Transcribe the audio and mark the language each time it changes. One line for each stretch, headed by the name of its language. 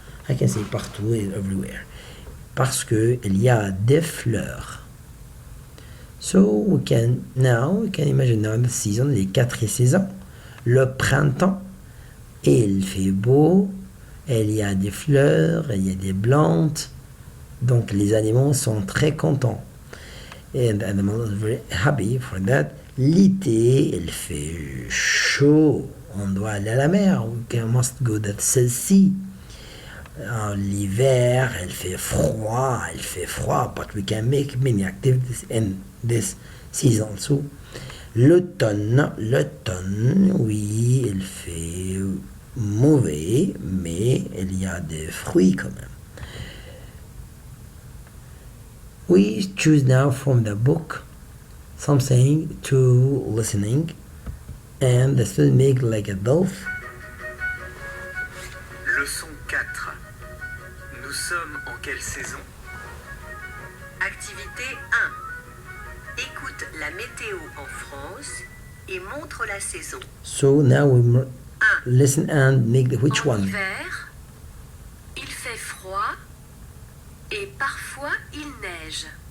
English: I can say partout and everywhere.
French: Parce que il y a des fleurs.
English: So we can imagine now the season,
French: les 4 saisons. Le printemps, il fait beau, il y a des fleurs, il y a des plantes. Donc les animaux sont très contents.
English: And animals are very happy for that.
French: L'été, il fait chaud. On doit aller à la mer.
English: We must go to the sea.
French: L'hiver, il fait froid,
English: but we can make many activities in this season.
French: So, l'automne, oui, il fait mauvais, mais il y a des fruits quand même.
English: We choose now from the book something to listening, and the student make like a dolphin.
French: Leçon 4. Nous sommes en quelle saison? Activité 1. Écoute la météo en France et montre la saison.
English: So now we 1. listen and make which
French: En
English: one?
French: hiver, il fait froid et parfois il neige.